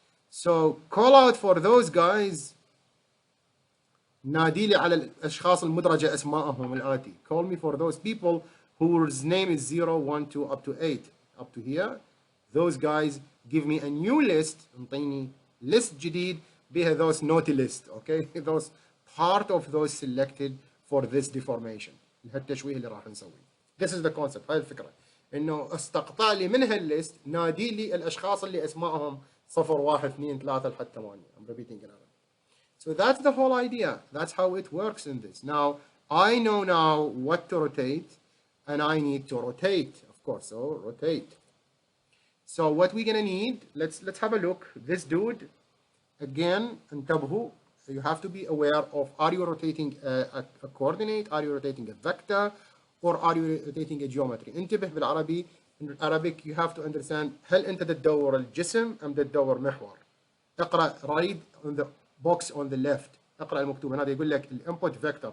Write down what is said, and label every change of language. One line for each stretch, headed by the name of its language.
English: So call out for those guys.
Arabic: نادي لي على الأشخاص المدرجة أسماءهم الآتي.
English: Call me for those people whose name is 0, 1, 2, up to 8. Up to here. Those guys give me a new list.
Arabic: انطيني list جديد بها
English: those naughty list. Okay. Those part of those selected for this deformation.
Arabic: التشويه اللي راح نسويه.
English: This is the concept.
Arabic: هاي الفكرة. إنه استقطع لي من هالليست نادي لي الأشخاص اللي أسمائهم 0, 1, 2, 3 لحد 8.
English: I'm repeating it. So that's the whole idea. That's how it works in this. Now, I know now what to rotate, and I need to rotate, of course. So rotate. So what we're gonna need, let's have a look. This dude, again,
Arabic: انتبهوا.
English: You have to be aware of, are you rotating a coordinate, are you rotating a vector, or are you rotating a geometry?
Arabic: انتبه بالعربي.
English: In Arabic, you have to understand,
Arabic: هل أنت تدور الجسم أم تدور محور؟ اقرأ
English: read on the box on the left.
Arabic: اقرأ المكتوب هذا يقول لك input vector.